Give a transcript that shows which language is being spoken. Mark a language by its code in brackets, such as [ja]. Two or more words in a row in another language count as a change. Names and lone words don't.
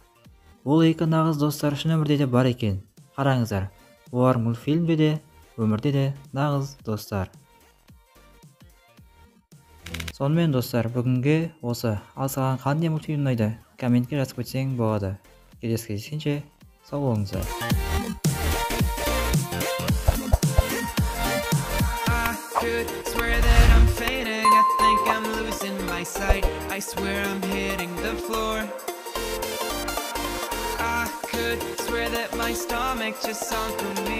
[kk] Ол екі нағыз достар шын өмірде де бар екен. Қараңыздар, олар мультфильмде де, өмірде де нағыз достар. Сонымен достар, бүгінге осы. Ал саған қандай мультфильм ұнайды? Комментке жазып кетсең болады. Келесі кездескенше сау болыңыздар. [en] I swear I'm hitting the floor. I could swear that my stomach just sunk a meter.